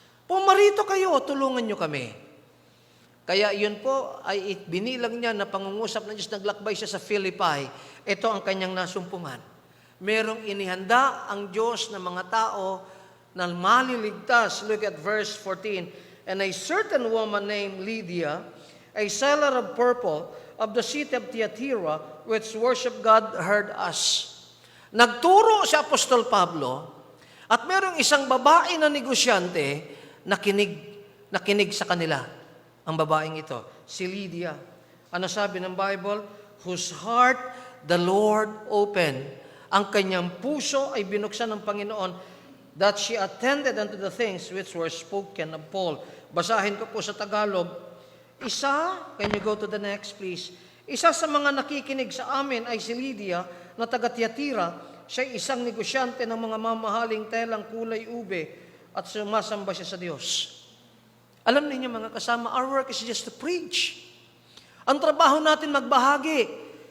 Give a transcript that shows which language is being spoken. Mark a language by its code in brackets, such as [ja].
[tl] Pumarito kayo, tulungan niyo kami. Kaya yun po ay binilang niya na pangungusap ng Diyos, naglakbay siya sa Philippi. Ito ang kanyang nasumpungan. Merong inihanda ang Diyos ng mga tao na maliligtas. [en] Look at verse 14. And a certain woman named Lydia, a seller of purple of the city of Thyatira, which worship God, heard us. [tl] Nagturo si Apostol Pablo at merong isang babae na negosyante na kinig sa kanila. Ang babaeng ito, si Lydia. Ano sabi ng Bible? [en] Whose heart the Lord opened. [tl] Ang kanyang puso ay binuksan ng Panginoon, [en] that she attended unto the things which were spoken of Paul. [tl] Basahin ko po sa Tagalog. [en] Can you go to the next please? [tl] Isa sa mga nakikinig sa amin ay si Lydia na taga Thyatira. Siya isang negosyante ng mga mamahaling telang kulay ube at sumasamba siya sa Diyos. Alam niyo mga kasama, [en] our work is just to preach. [tl] Ang trabaho natin magbahagi.